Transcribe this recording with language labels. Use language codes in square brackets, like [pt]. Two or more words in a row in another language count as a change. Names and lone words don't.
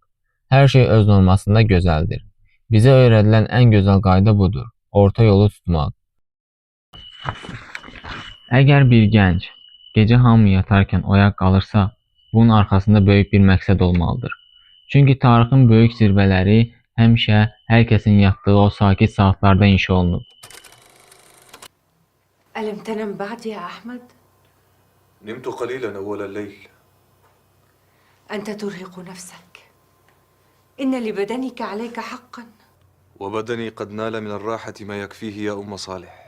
[az] Hər şey öz normasında gözəldir. Bizə öyrədilən ən gözəl qayda budur, orta yolu tutmaq. Əgər bir gənc gecə hamı yatarkən oyaq qalırsa, bunun arxasında böyük bir məqsəd olmalıdır. Çünki tarixin böyük zirvələri həmişə hər kəsin yatdığı o sakit saatlarda inşa olunub. [ar] ألم تنم بعد يا أحمد؟ نمت قليلا أول الليل. أنت ترهق نفسك. إن لبدنك عليك حقا. وبدني قد نال من الراحة ما يكفيه يا أم صالح.